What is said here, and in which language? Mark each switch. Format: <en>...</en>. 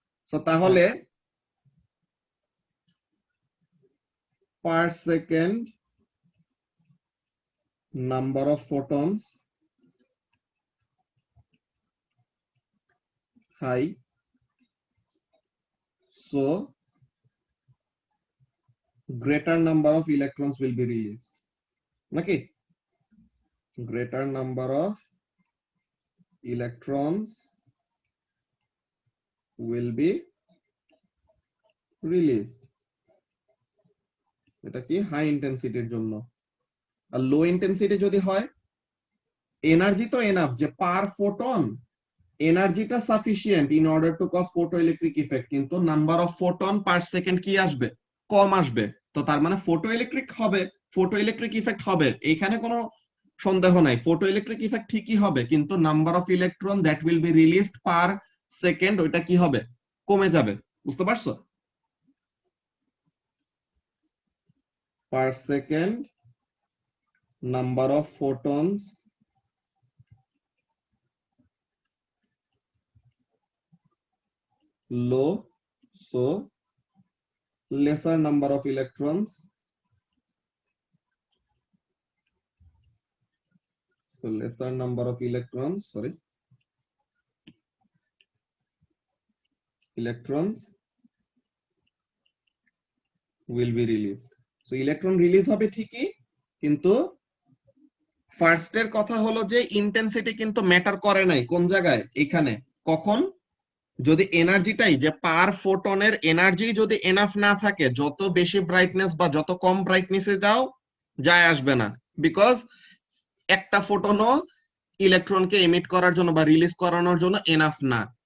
<en>So তাহলে per second number of photons high, so greater number of electrons will be released, নাকি? greater number of electrons will be released,</en> <bn>এটা কি high ইন্টেন্সিটির জন্য। আর লো intensity যদি হয়, energy তো enough যে পার ফোটন এনার্জিটা sufficient</bn> <en>in order to cause photoelectric effect,</en> <bn>কিন্তু number of photon per second কি আসবে, কম আসবে। তো তার মানে ফটোইলেকট্রিক হবে, ফটোইলেকট্রিক ইফেক্ট হবে, এইখানে কোনো সন্দেহ নাই, ফটোইলেকট্রিক ইফেক্ট ঠিকই হবে, কিন্তু</bn> <en>number of electron that will be released per second</en> <bn>ওইটা কি হবে, কমে যাবে। বুঝতে পারছো?</bn> <en>Per second number of photons low, so lesser number of electrons, so lesser number of electrons, sorry, electrons will be released.</en> <bn>So electron release হবে ঠিকই, কিন্তু ফার্স্টের কথা হলো যে ইন্টেন্সিটি কিন্তু ম্যাটার করে নাই কোন জায়গায়, এখানে। কখন? যদি এনার্জিটাই যে পার ফোটনের এনার্জি যদি এনাফ না থাকে, যত বেশি ব্রাইটনেস বা যত কম ব্রাইটনেসে দাও যায় আসবে না, বিকজ একটা ফোটনও ইলেকট্রনকে এমিট করার জন্য বা রিলিজ করানোর জন্য এনাফ না।</bn>